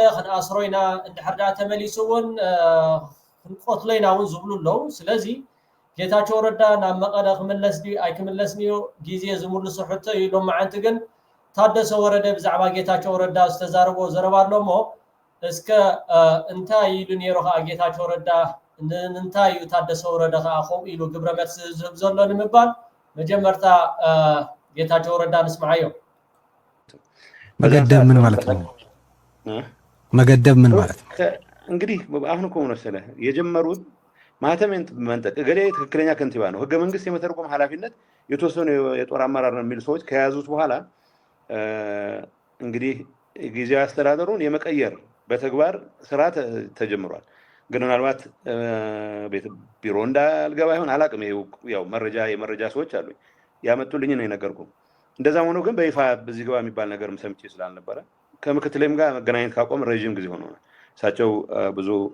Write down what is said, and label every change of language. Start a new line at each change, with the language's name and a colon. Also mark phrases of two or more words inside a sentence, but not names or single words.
Tigrinya: ክንኣስሮ ኢና እንድሕር ዳ ተመሊሱ እውን ክንቆትሎ ኢና እውን ዝብሉ ኣለዉ ስለዚ ጌታቸው ረዳ ናብ መቐለ ክምለስ ድዩ ኣይክምለስን እዩ ግዜ ዝምልሱ ሕቶ ኢሎም መዓንቲ ግን ታደሰ ወረደ ብዛዕባ ጌታቸው ረዳ ዝተዛረቦ ዘረባ ኣሎሞ እስከ እንታይ ኢሉ ነይሩ ከዓ ጌታቸው ረዳ ንምንታይ እዩ ታደሰ ወረደ ከዓ ከምኡ ኢሉ ግብረ መልሲ ዝህብ ዘሎ ንምባል መጀመርታ ጌታቸው ረዳ ንስማዓዮ
Amharic: መገደብ ምን ማለት ነው መገደብ ምን ማለት ነው እንግዲህ አሁን እኮ መሰለህ የጀመሩት ማህተምንት መንጠቅ እገሌ ትክክለኛ ከንቲባ ነው ህገ መንግስት የመተርጎም ኃላፊነት የተወሰኑ የጦር አመራር ነው የሚሉ ሰዎች ከያዙት በኋላ እንግዲህ ጊዜያዊ አስተዳደሩን የመቀየር በተግባር ስራ ተጀምሯል ግን ምናልባት ቢሮ እንዳልገባ ይሆን አላቅም ያው የመረጃ ሰዎች አሉ ያመጡልኝ ነው የነገርኩ እንደዛ ሆኖ ግን በይፋ በዚህ ገባ የሚባል ነገር ሰምቼ ስላልነበረ ከምክትሌም ጋር መገናኘት ካቆም ረጅም ጊዜ ሆኖ እሳቸው ብዙ